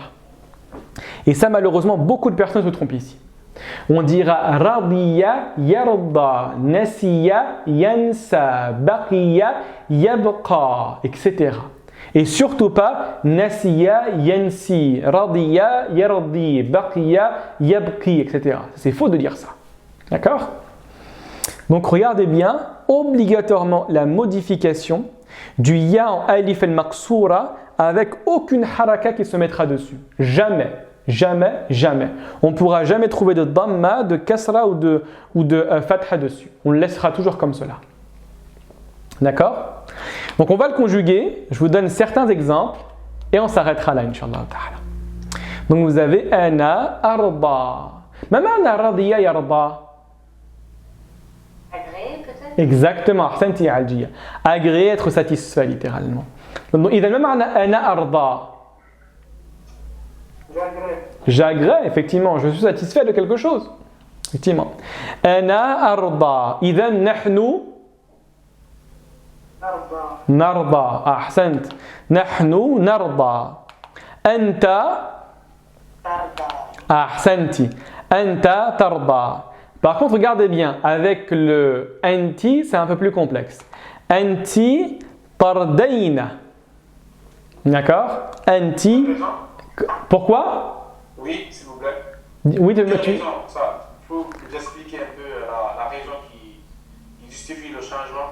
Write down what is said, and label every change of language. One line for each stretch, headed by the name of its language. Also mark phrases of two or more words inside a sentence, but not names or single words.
French: Et ça, malheureusement, beaucoup de personnes se trompent ici. On dira
Arabic: رضي، يرضى، نسي، ينسى، بقي، يبقى,
French: etc. Et surtout pas
Arabic: نسي، ينسي، رضي، يرضي، بقي، يبقي,
French: etc. C'est faux de dire ça. D'accord? Donc regardez bien, obligatoirement la modification du ya en
Arabic: ألف المقصورة
French: avec aucune haraka qui se mettra dessus. Jamais. Jamais, jamais. On ne pourra jamais trouver de dhamma, de kasra ou de fatha dessus. On le laissera toujours comme cela. D'accord? Donc on va le conjuguer. Je vous donne certains exemples et on s'arrêtera là,
Arabic: إن شاء الله تعالى.
French: Donc vous avez
Arabic: أنا أرضى. ما معنى رضي يرضى?
French: Agréé peut-être?
Arabic: Exactement. أحسنتِ الجية.
French: Agréé, être satisfait littéralement.
Arabic: Donc إذا ما معنى أنا أرضى?
French: J'agrée, effectivement, je suis satisfait de quelque chose. Effectivement.
Arabic: أنا أرضى. إذا نحن نرضى. أحسنت. نحن نرضى. أنت أحسنتي. أنت ترضى.
French: Par contre, regardez bien, avec le anti, c'est un peu plus complexe.
Arabic: أنتِ ترضين. D'accord? Anti.
French: Pourquoi? Oui, s'il vous plaît. Oui, Il faut expliquer un peu la raison qui justifie le changement.